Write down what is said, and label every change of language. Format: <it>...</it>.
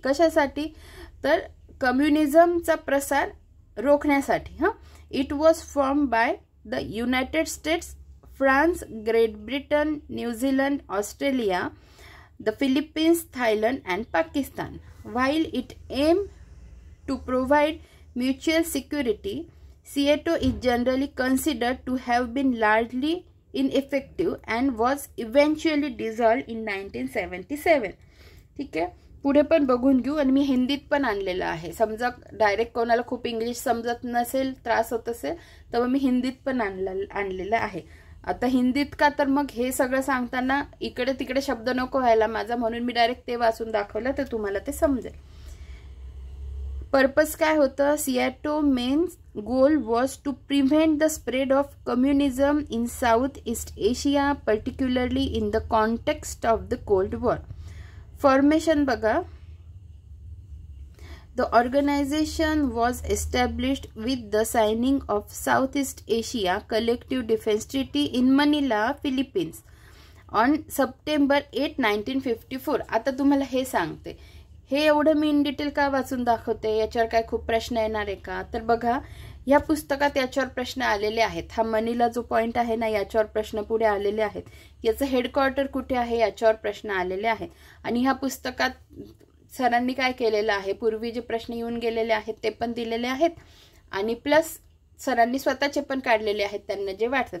<mr>कशासाठी, तर कम्युनिझमचा प्रसार रोखण्यासाठी.</mr> <en>It was form by the United States, France, Great Britain, New Zealand, Australia, the Philippines, Thailand and Pakistan. While it aimed to provide mutual security, SEATO is generally considered to have been largely ineffective and was eventually dissolved in 1977.</en> <mr>ठीक आहे, पुढे पण बघून घेऊ आणि मी हिंदीत पण आणलेलं आहे. समजा डायरेक्ट कोणाला खूप इंग्लिश समजत नसेल, त्रास होत असेल, तर मी हिंदीत पण आणलेलं आहे. आता हिंदीत का, तर मग हे सगळं सांगताना इकडे तिकडे शब्द नको व्हायला माझा, म्हणून मी डायरेक्ट ते वाचून दाखवलं तर तुम्हाला ते समजेल.</mr> <en>purpose</en> <mr>काय होतं,</mr> <en>SEATO main goal was to prevent the spread of communism in South East Asia, particularly in the context of the cold war. Formation</en> <mr>बघा,</mr> <en>the organization was established with the signing of Southeast Asia Collective Defense Treaty in Manila, Philippines on September 8, 1954.</en> <mr>आता तुम्हाला हे सांगते, हे एवढं मी in detail का वाचून दाखवते, याच्यावर काय खूप प्रश्न येणार आहे का, तर बघा या पुस्तकात याच्यावर प्रश्न आलेले आहेत. हा मनीला जो पॉइंट आहे ना, याच्यावर प्रश्न पुढे आलेले आहेत. याचं हेडक्वार्टर कुठे आहे याच्यावर प्रश्न आलेले आहेत. आणि ह्या पुस्तकात सरांनी काय केलेलं आहे, पूर्वी जे प्रश्न येऊन गेलेले आहेत ते पण दिलेले आहेत आणि प्लस सरांनी स्वतःचे पण काढलेले आहेत त्यांना जे वाटतं.</mr>